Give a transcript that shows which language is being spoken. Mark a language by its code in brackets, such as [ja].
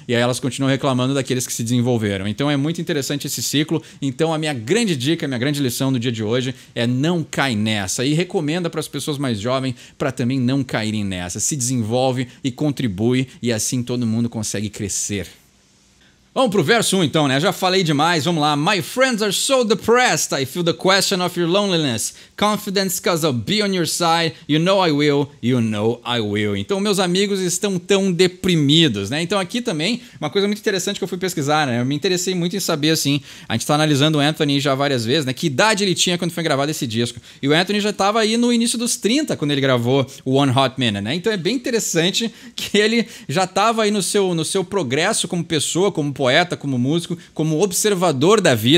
[pt] E aí elas continuam reclamando daqueles que se desenvolveram. Então é muito interessante esse ciclo. Então a minha grande dica, a minha grande lição do dia de hoje é não cai nessa. E recomenda para as pessoas mais jovens para também não caírem nessa. Se desenvolve e contribui e assim todo mundo consegue crescer. Vamos pro verso 1 então, né? Já falei demais, vamos lá. [en] My friends are so depressed, I feel the question of your loneliness. Confidence cause I'll be on your side. You know I will, you know I will. [pt] Então meus amigos estão tão deprimidos, né? Então aqui também, uma coisa muito interessante que eu fui pesquisar, né? Eu me interessei muito em saber, assim, a gente tá analisando o Anthony já várias vezes, né? Que idade ele tinha quando foi gravado esse disco. E o Anthony já tava aí no início dos 30 quando ele gravou o One Hot Minute, né? Então é bem interessante que ele já tava aí no seu progresso como pessoa, como poeta, como músico, como observador da vida.